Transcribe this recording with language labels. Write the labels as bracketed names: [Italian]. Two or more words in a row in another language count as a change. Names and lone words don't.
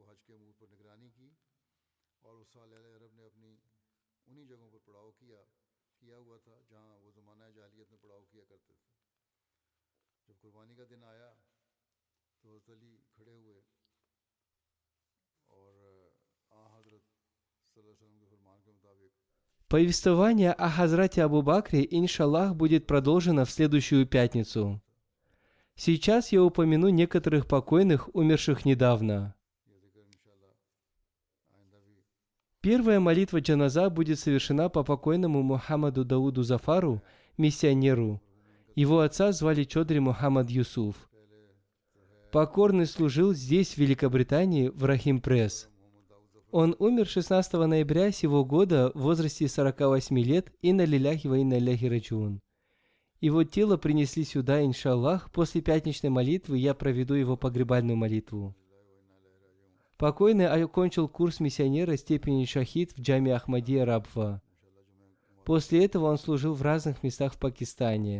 [Urdu] اور اس سال عرب نے اپنی انہی جگہوں پر پڑاؤ کیا کیا ہوا تھا جہاں وہ زمانہ جاہلیت میں پڑاؤ کیا کرتے تھے. جب قربانی کا دن آیا تو حضرت علی کھڑے ہوئے اور حضرت [Arabic] صلى الله عليه وسلم [Urdu] کے فرمان کے مطابق [Russian] Повествование о Хазрате Абу Бакре, иншаллах, будет продолжено в следующую пятницу. Сейчас я упомяну некоторых покойных, умерших недавно. [Urdu] یہ ذکر ان شاء اللہ آئندہ بھی [Russian] Первая молитва джаназа будет совершена по покойному Мухаммаду Дауду Зафару, миссионеру. Его отца звали Чодри Мухаммад Юсуф. Покорный служил здесь, в Великобритании, в Рахим Пресс. Он умер 16 ноября сего года в возрасте 48 лет, [Arabic] إنا لله وإنا إليه راجعون. [Russian] Его тело принесли сюда, иншаллах. После пятничной молитвы я проведу его погребальную молитву. Покойный окончил курс миссионера степени шахид в джаме Ахмадия Рабва. После этого он служил в разных местах в Пакистане.